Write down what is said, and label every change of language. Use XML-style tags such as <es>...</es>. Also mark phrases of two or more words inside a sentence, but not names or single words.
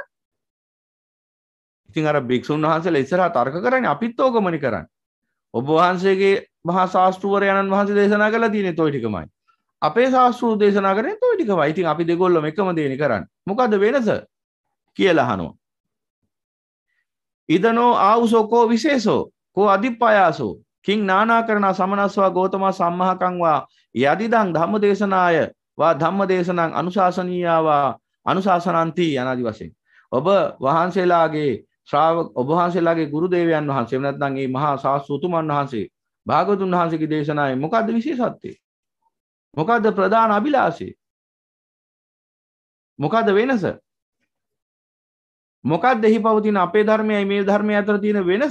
<si>ඉතින් අර භික්ෂුන් වහන්සේලා ඉස්සරහා තර්ක කරන්නේ අපිත් ඕකමනි කරන්නේ. ඔබ වහන්සේගේ මහා ශාස්ත්‍රවරයන්න් වහන්සේ දේශනා කළා තියෙන්නේ toy ටිකමයි. අපේ ශාස්ත්‍රූ දේශනා කරන්නේ toy ටිකමයි. ඉතින් අපි දෙගොල්ලම එකම දේනේ කරන්නේ. මොකද්ද වෙනස කියලා අහනවා.</si> <pi>ඉදනෝ ආවුසෝ කෝ විශේෂෝ කෝ අදිප්පයාසෝ කිං නානාකරණ සමනස්වා ගෝතමා සම්මහකං වා යදිදං ධම්මදේශනාය වා ධම්මදේශනං අනුශාසනීයවා අනුශාසනන්ති</pi> <si>යනාදි වශයෙන් ඔබ වහන්සේලාගේ ඔබ වහන්සේලාගේ ගුරු දේවයන් වහන්සේ නැත්නම් මේ මහා ශාස්ත්‍රතුමන් වහන්සේ භාගතුන් වහන්සේගේ දේශනාවේ මොකද්ද විශේෂත්වය? මොකද්ද ප්‍රධාන අභිලාෂය? මොකද්ද වෙනස? මොකක්ද එහි පවතින අපේ ධර්මයයි මේ ධර්මය අතර තියෙන වෙනස?</si>